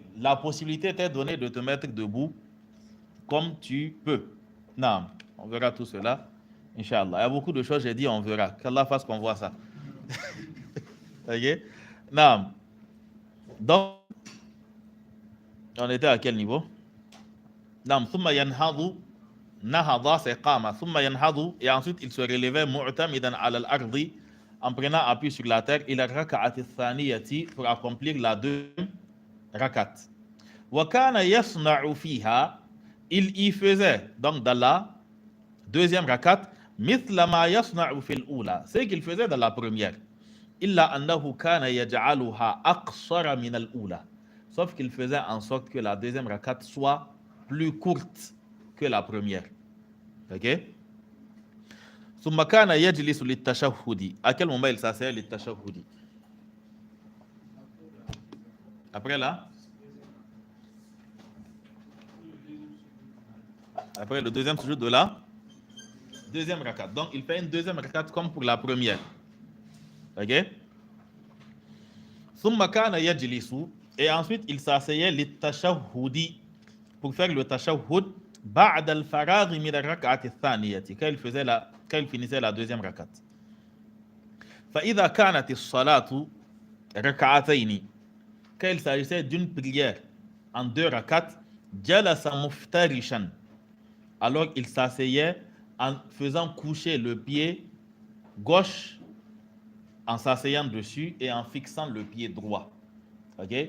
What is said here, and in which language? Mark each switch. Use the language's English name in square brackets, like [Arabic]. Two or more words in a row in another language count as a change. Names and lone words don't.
[French] La possibilité t'est donnée de te mettre debout comme tu peux. Non, on verra tout cela, Inch'Allah. Il y a beaucoup de choses, j'ai dit, on verra. Qu'Allah fasse qu'on voit ça. Ok? Non. Donc, on était à quel niveau? Non, [Arabic] thumma yanhadu, nahada, c'est qama. Thumma yanhadu, [French] et ensuite il se relevait [Arabic] mu'tamidan ala al-ardi, [French] en prenant appui sur la terre, il a [Arabic] raka'ati thaniyati, [French] pour accomplir la deuxième rakat. [Arabic] Wa kana yasna'u fiha, [French] il y faisait, donc dans la deuxième rakat, [Arabic] mithla ma yasna'u fil ula, [French] c'est qu'il faisait dans la première. [Arabic] Illa annahu kana yaj'aluha aqsara min al-ula, [French] sauf qu'il faisait en sorte que la deuxième rakat soit plus courte que la première. Ok? [Arabic] Thumma kana yajlisu lit-tashahhudi. [French] À quel moment il s'asseyait lit-tashahhudi? Après là? Après le deuxième sujoud de la deuxième rakat. Donc, il fait une deuxième rakat comme pour la première. [Arabic] Ok? Thumma kana yajlisu. [French] Et ensuite, il s'asseyait lit-tashahhudi, pour faire le tashahhud [Arabic] ba'da al-faragh min ar-rak'ati ath-thaniyati, [French] quand il finissait la deuxième rakat. [Arabic] Fa idha kanat as-salatu rak'atayn, [French] quand il s'agissait d'une prière en deux rakats, [Arabic] jalasa muftarishan, [French] alors il s'asseyait en faisant coucher le pied gauche, en s'asseyant dessus et en fixant le pied droit. Okay?